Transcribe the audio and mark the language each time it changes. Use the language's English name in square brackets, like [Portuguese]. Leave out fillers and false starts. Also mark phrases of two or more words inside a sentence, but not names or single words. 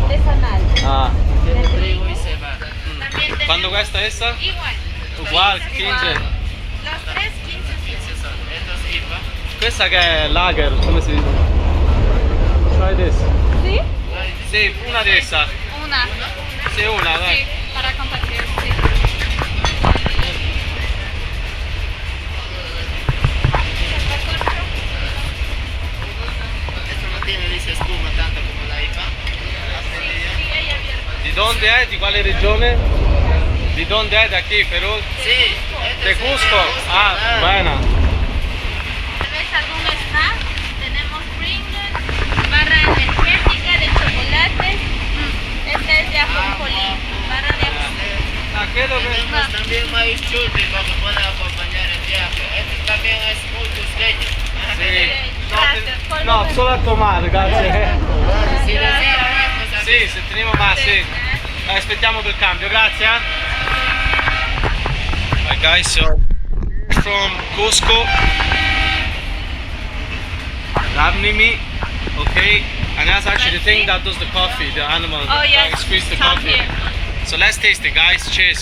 [Spanish] Artesanal. Ah. Tiene trigo y cebada. ¿Cuánto cuesta esta? Igual. [Italian] Uguale, 15. [Spanish] Los tres, 15. 15 son. Esto es IPA. [Italian] Questa che è lager, come si dice? [English] Try this. [Spanish] ¿Sí? [Italian] Sì, una di essa. Una. Sì, una, [Spanish] Sí, [Italian] dai. [Spanish] para compartir. Sí. Esto no tiene, dice, espuma tanto como la IPA. [Italian] Di donde è? Di quale regione? Di donde è? Da qui, Perù? [Spanish] Sí. De Cusco. Ah, buena. ¿Ves algún snack? Tenemos Pringles, barra energética de chocolate. Esta es de ajonjolí, barra de ajonjolí. [Italian] Ah, credo che... [Spanish] Tenemos también maíz chuti para que pueda acompañar el viaje. Este también es muy costeño. [Italian] Sì. [Spanish] Gracias, por No, lo [Italian] solo a tomare, grazie. [Spanish] Si desea más, pues aquí. [Italian] Sì, se teniamo más, sì. Aspettiamo per il cambio, grazie. [English] Alright guys, so from Cusco, Ravnimi, okay, and that's actually the thing that does the coffee, the animal Oh, yes. that squeeze the Come coffee. here. So let's taste it, guys. Cheers.